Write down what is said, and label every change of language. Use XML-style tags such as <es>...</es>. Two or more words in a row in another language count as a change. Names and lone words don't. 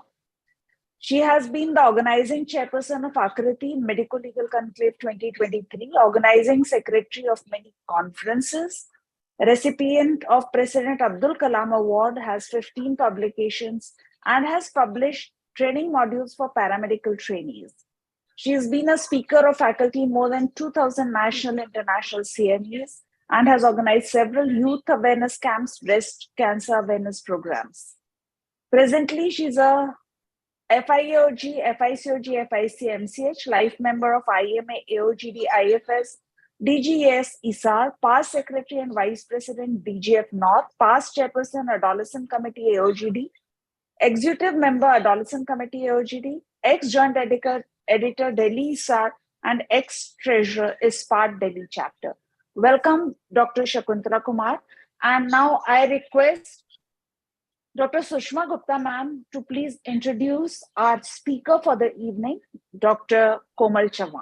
<en>She has been the organizing chairperson of Akriti Medical Legal Conclave 2023, organizing secretary of many conferences, recipient of President Abdul Kalam Award, has 15 publications and has published training modules for paramedical trainees. She has been a speaker of faculty in more than 2,000 national and international CMEs and has organized several youth awareness camps, breast cancer awareness programs. Presently, she's a FIAOG, FICOG, FIC-MCH, life member of IMA, AOGD, IFS, DGAS, ISAR, past secretary and vice president, DGF North, past chairperson, Adolescent Committee, AOGD, executive member, Adolescent Committee, AOGD, ex-joint editor, Delhi ISAR, and ex-treasurer, ISPAT Delhi chapter. Welcome, Dr. Shakuntala Kumar. And now I request Dr. Sushma Gupta ma'am to please introduce our speaker for the evening, Dr. Komal Chavan.</en>